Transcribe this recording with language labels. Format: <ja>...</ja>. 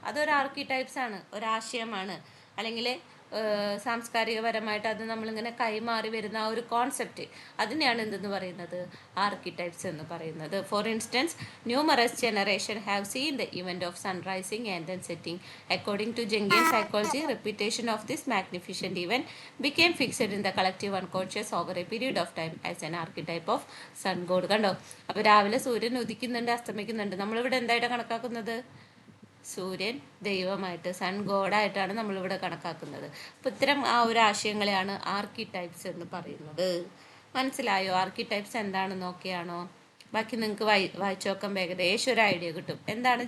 <ml>അതൊരു ആർക്കിടൈപ്സ് ആണ്, ഒരാശയമാണ്. അല്ലെങ്കിൽ സാംസ്കാരികപരമായിട്ട് അത് നമ്മളിങ്ങനെ കൈമാറി വരുന്ന ആ ഒരു കോൺസെപ്റ്റ്, അതിനെയാണ് എന്തെന്ന് പറയുന്നത്? ആർക്കിടൈപ്സ് എന്ന് പറയുന്നത്.</ml> <en>For instance, numerous generation have seen the event of sunrising and then setting. According to Jungian psychology, repetition of this magnificent event became fixed in the collective unconscious over a period of time as an archetype of sun god.</en> <ml>കണ്ടോ? അപ്പോൾ രാവിലെ സൂര്യൻ ഉദിക്കുന്നുണ്ട്, അസ്തമിക്കുന്നുണ്ട്. നമ്മളിവിടെ എന്തായിട്ടാണ് കണക്കാക്കുന്നത്? സൂര്യൻ ദൈവമായിട്ട്, sun ഗോഡായിട്ടാണ് നമ്മളിവിടെ കണക്കാക്കുന്നത്. അപ്പോൾ ഇത്തരം ആ ഒരു ആശയങ്ങളെയാണ് ആർക്കിടൈപ്സ് എന്ന് പറയുന്നത്. മനസ്സിലായോ? ആർക്കിടൈപ്സ് എന്താണെന്ന് നോക്കിയാണോ? ബാക്കി നിങ്ങൾക്ക് വായിച്ചു നോക്കുമ്പോൾ ഏകദേശം ഒരു ഐഡിയ കിട്ടും. എന്താണ്?</ml>